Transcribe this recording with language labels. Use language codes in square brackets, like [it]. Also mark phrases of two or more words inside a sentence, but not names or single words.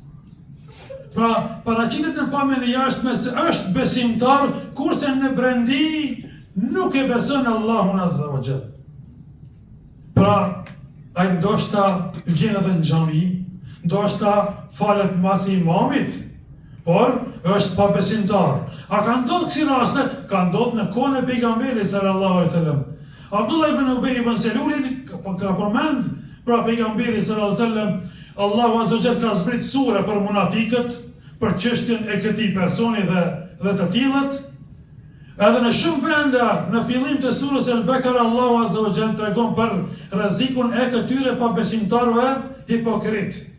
[sq] Pra, paraqitet në pamjen e jashtme se është besimtar, kurse në brendi nuk e beson Allahun [ar] عز وجل. [sq] Pra, ai ndoshta vjen edhe në xhami, ndoshta falet mas imamit, por është pabesimtar. A ka ndodhur kësi raste? Ka ndodhur në kohën e pejgamberit [ar] صلى الله عليه وسلم. [sq] Abdullah ibn Ubay ibn Seluli ka përmend pra pejgamberit [ar] صلى الله عليه وسلم, [sq] Allahu [ar] عز وجل [sq] ka zbrit sure për munafikët, për çështjen e këtij personi dhe të tillët. Edhe në shumë vende, në fillim të surës Al-Bekara, Allahu [ar] عز وجل [sq] tregon për rrezikun e këtyre pabesimtarëve hipokrit.